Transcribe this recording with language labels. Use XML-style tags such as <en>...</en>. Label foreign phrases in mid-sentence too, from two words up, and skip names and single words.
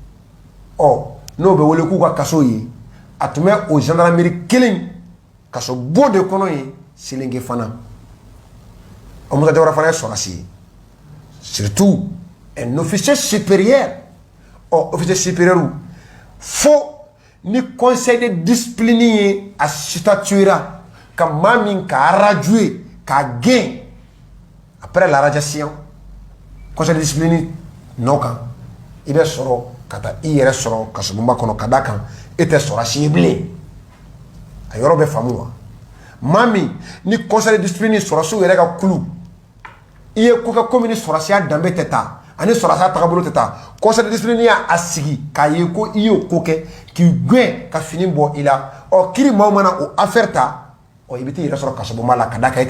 <bm>n'o bɛ wele k'u ka kaso ye a tun bɛ o gendarmerie kelen kasobon de kɔnɔ ye Selenge fana o Musa Jawara fana ye sɔrɔsi ye</bm> <fr>surtout un officier supérieur officier supérieur</fr> <bm>fo ni</bm> <fr>conseil de discipline</fr> <bm>ye a statuera ka maa min ka radier ka gɛn</bm> <fr>après la radiation conseil de discipline</fr> <bm>nɔ kan i bɛ sɔrɔ ka taa i yɛrɛ sɔrɔ kasobonba kɔnɔ ka d'a kan e tɛ sɔrɔsi ye bilen a yɔrɔ bɛ faamu wa maa min ni</bm> <fr>conseil de discipline</fr> <bm>sɔrɔsiw yɛrɛ ka kulu i ye ko kɛ komi ni sɔrɔsiya danbe tɛ taa ani sɔrɔsiya tagabolo tɛ taa</bm> <fr>conseil de discipline</fr> <bm>y'a sigi k'a ye ko i y'o ko kɛ k'i gɛn ka fini bɔ i la kiiri maaw mana o affaire ta i bɛ t'i yɛrɛ sɔrɔ kasobonba la ka d'a kan e tɛ</bm>